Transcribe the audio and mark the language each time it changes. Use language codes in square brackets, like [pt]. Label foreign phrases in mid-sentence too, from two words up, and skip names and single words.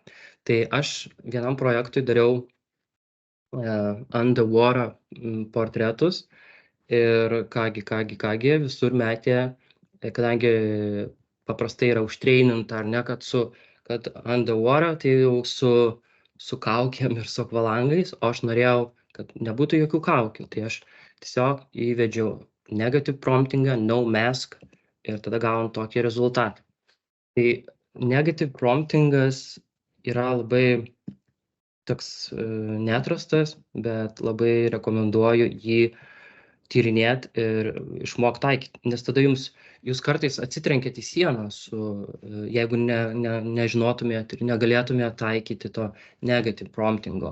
[lt] Tai aš vienam projektui dariau underwater portretus ir kągi, visur metė, kadangi paprastai yra užtreininta, ar ne, kad underwater, tai jau su su kaukėm ir su akvalangais, o aš norėjau, kad nebūtų jokių kaukių. Tai aš tiesiog įvedžiau negative promptingą, [en] no mask [lt] ir tada gavom tokį rezultatą. Tai negative promptingas yra labai toks neatrastas, bet labai rekomenduoju jį tyrinėt ir išmokt taikyt, nes tada jūs kartais atsitrenkiat į sieną su, jeigu nežinotumėt ir negalėtumėt taikyti to negative promptingo.